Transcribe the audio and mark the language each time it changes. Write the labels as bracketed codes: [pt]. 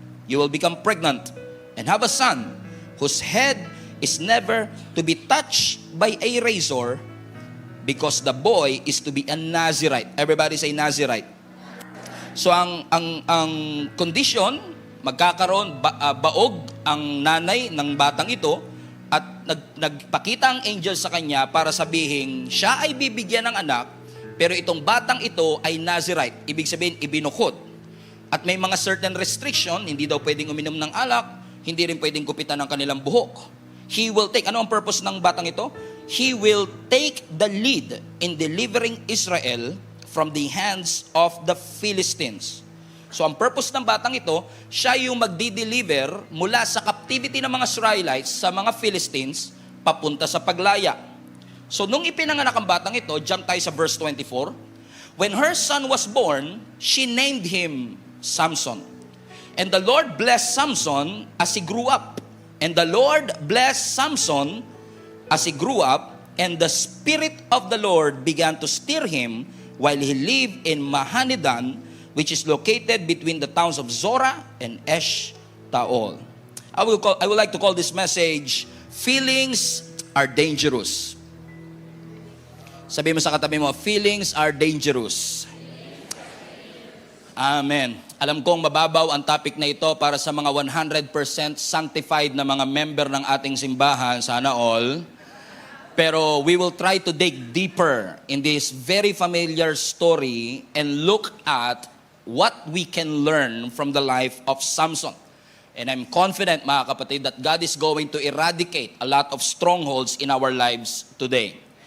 [en] You will become pregnant and have a son whose head is never to be touched by a razor, because the boy is to be a Nazirite." Everybody say Nazirite. [tl] So ang condition, magkakaroon baog ang nanay ng batang ito at nagpakita ang angel sa kanya para sabihin siya ay bibigyan ng anak, pero itong batang ito ay Nazirite. Ibig sabihin, ibinukod. At may mga certain restriction, hindi daw pwedeng uminom ng alak, hindi rin pwedeng kupitan ng kanilang buhok. [en] He will take, [tl] ano ang purpose ng batang ito? [en] He will take the lead in delivering Israel from the hands of the Philistines. [tl] So ang purpose ng batang ito, siya yung magdi-deliver mula sa captivity ng mga Israelites sa mga Philistines papunta sa paglaya. So nung ipinanganak ang batang ito, jump tayo sa verse 24. [en] When her son was born, she named him Samson. And the Lord blessed Samson as he grew up. And the Lord blessed Samson as he grew up, and the Spirit of the Lord began to stir him while he lived in Mahanidan, which is located between the towns of Zorah and Eshtaol. I would like to call this message, Feelings Are Dangerous. [tl] Sabi mo sa katabi mo, [en] feelings are dangerous. [tl] Amen. Alam kong mababaw ang topic na ito para sa mga 100% sanctified na mga member ng ating simbahan, sana all. [en] Pero we will try to dig deeper in this very familiar story and look at what we can learn from the life of Samson. And I'm confident, [tl] mga kapatid, [en] that God is going to eradicate a lot of strongholds in our lives today.